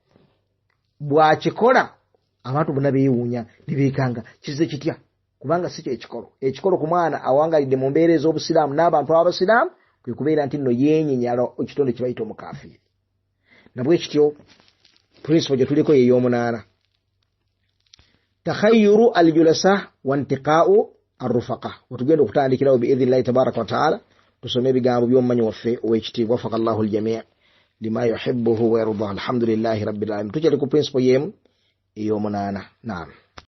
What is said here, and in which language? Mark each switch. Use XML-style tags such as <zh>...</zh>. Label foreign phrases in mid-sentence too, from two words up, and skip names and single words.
<lg>bw'akikola abantu bonna beewuunya ne beekanga kize kitya kubanga si ekikolo ku mwana awangaalidde mu mbeera ez'obusiraamu n'abantu ab'abasiraamu kwe kubeera nti nno yeenyenyala ekitonde kye bayita omukaafiiri nabwekityo principle gye tuliko ye y'omunaana</lg> <ar>تخير الجلساء وانتقاء الرفقاء</ar> <lg>wetugenda okutandikirawo</lg> <ar>بإذن الله تبارك وتعالى</ar> <lg>tusome ebigambo by'omumanyi waffe ow'ekitiibwa</lg> <ar>وفق الله الجميع لما يحبه ويرضاه الحمد لله رب العالمين</ar> <lg>tukyali ku principle y'emu ey'omunaana naam</lg>